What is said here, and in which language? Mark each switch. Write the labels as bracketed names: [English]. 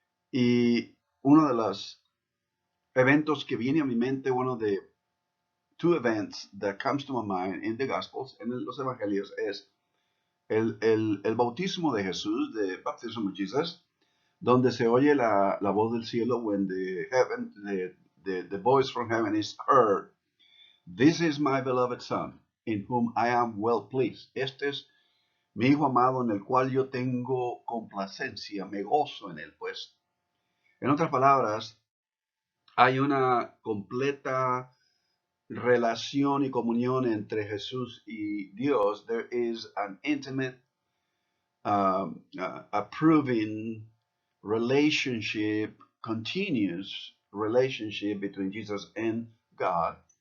[Spanish] Y uno de los eventos que viene a mi mente, [English] one of the two events that comes to my mind in the Gospels, [Spanish] en los Evangelios, es el bautismo de Jesús, [English] the baptism of Jesus, [Spanish] donde se oye la voz del cielo, [English] when the voice from heaven is heard. This is my beloved Son, in whom I am well pleased. [Spanish] Este es mi Hijo amado, en el cual yo tengo complacencia, me gozo en él, pues. En otras palabras, hay una completa relación y comunión entre Jesús y Dios. [English] There is an intimate, approving relationship, continuous relationship between Jesus and God.